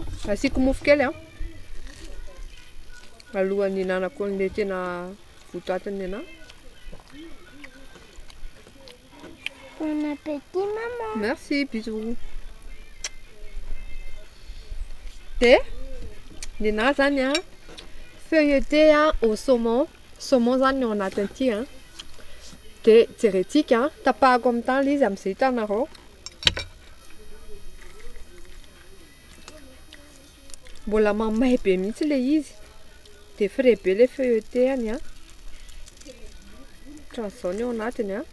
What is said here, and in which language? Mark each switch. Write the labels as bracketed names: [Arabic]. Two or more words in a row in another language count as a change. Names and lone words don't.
[Malagasy] Asiako mofo kely a. Alohan'ny hinanako an'ilay tena votoatiny anahy. [French] Bon appétit, maman. Merci, bisous. [Malagasy] De ninahy zany a [French] feuilleté au saumon. [Malagasy] Saumon zany ao anatin'ity a. De jerentsika a, tapahako amin'ny tany izy amin'izay hitanareo. Mbola mamay be mihitsy le izy. De frais be [French] le feuilleté [Malagasy] any a. Ohatran'izao ny ao anatiny a.